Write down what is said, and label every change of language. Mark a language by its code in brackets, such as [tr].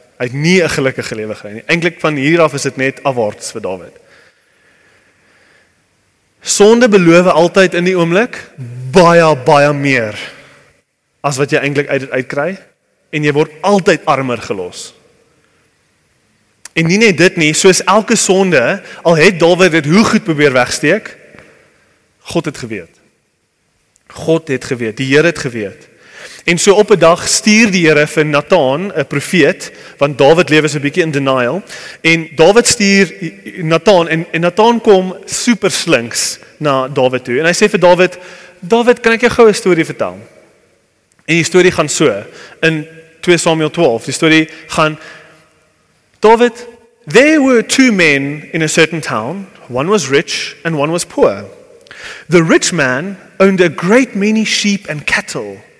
[af] Hy het nie 'n gelukkige lewe gekry nie. Eintlik van hier af is dit net afwaarts vir Dawid. Sonde beloof altyd in die oomblik baie meer as wat jy eintlik uit dit uitkry, en jy word altyd armer gelos. En nie net dit nie, soos elke sonde, al het Dawid dit hoe goed probeer wegsteek, God het geweet. Die Here het geweet. En so op 'n dag stuur die Here vir Nathan, 'n profeet, want Dawid lewe so 'n bietjie in denial, en Dawid stuur Nathan, en Nathan kom super slinks na Dawid toe, en hy sê vir Dawid, kan ek jou gou 'n storie vertel? En die storie gaan so, in 2 Samuel 12, die storie gaan, Dawid, [en] there were 2 men in a certain town, one was rich and one was poor. The rich man owned a great many sheep and cattle.